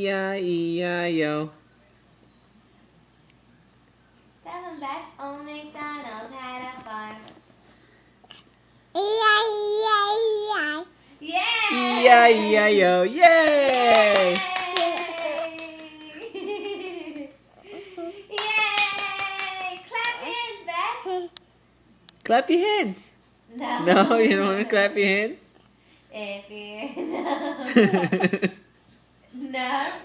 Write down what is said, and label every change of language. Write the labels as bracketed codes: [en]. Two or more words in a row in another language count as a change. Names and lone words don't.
[en] E-I-E-I-O. Tell them back. Old MacDonald had a farm. E-I-E-I-E-I. Yeah! E-I-E-I-O. Yay! Yay! Clap your hands, Beth. Clap your hands. No. No, you don't want to clap your hands? If you no.